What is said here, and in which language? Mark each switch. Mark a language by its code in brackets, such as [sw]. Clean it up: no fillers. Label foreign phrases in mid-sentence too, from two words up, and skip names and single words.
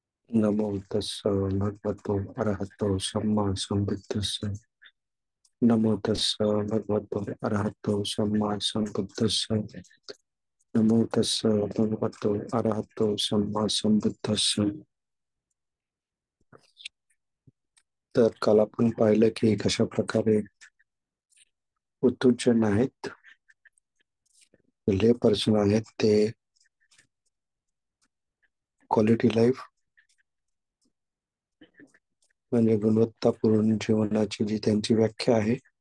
[pi] नमो तस्स भगवतो अरहतो सम्मा संबुद्दस्स। नमो तस्स भगवतो अरहतो सम्मा संबुद्दस्स। नमो तस्स भगवतो अरहतो सम्मा संबुद्दस्स। [mr] तर काल आपण पाहिलं की कशा प्रकारे उत्तुजन आहेत, [en] lay person [mr] आहेत, ते [en] quality life [mr] म्हणजे गुणवत्तापूर्ण जीवनाची जी त्यांची व्याख्या आहे,